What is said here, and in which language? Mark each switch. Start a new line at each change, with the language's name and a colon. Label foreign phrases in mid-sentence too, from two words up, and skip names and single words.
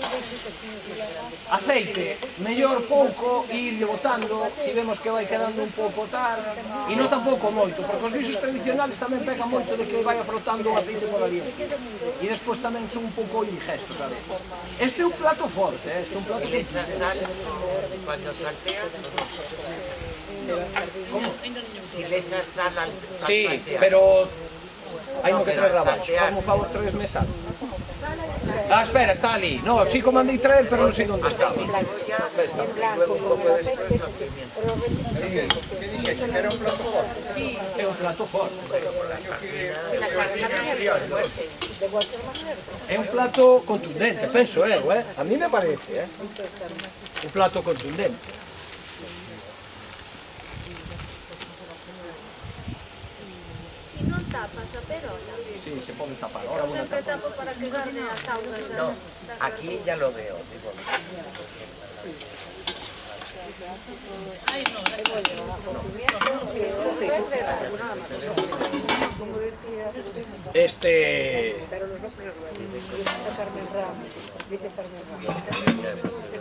Galician: Aceite, mellor pouco e irlle botando se vemos que vai quedando un pouco tal e non tampouco moito, porque os guisos tradicionales tamén pegan moito de que vai aflotando o aceite por ali e despois tamén son un pouco indigestos a veces. Este é un plato forte, este é un plato
Spanish: ¿Y le echas sal cuando salteas? ¿Cómo? Si le echas sal al Sí, saltear.
Galician: pero hai no que
Spanish: pero
Galician: traer
Spanish: al
Galician: abaixo,
Spanish: saltear.
Galician: como favor traesme sal. Ah, espera, está ali. No, sí como mandei traer, pero non sei onde está.
Spanish: Aceite y cebolla, y luego un poco después los pimientos.
Galician: É un plato forte. É un plato contundente, penso eu,
Spanish: a mí me parece,
Galician: un plato contundente. E non tapas a perola? Sí, se pode tapar. Ahora Eu sempre tapo para que gane as augas.
Spanish: No, aquí ya lo veo, digo. Ay, no, Este... Pero los dos Carmen Ramos, dice Carmen Ramos.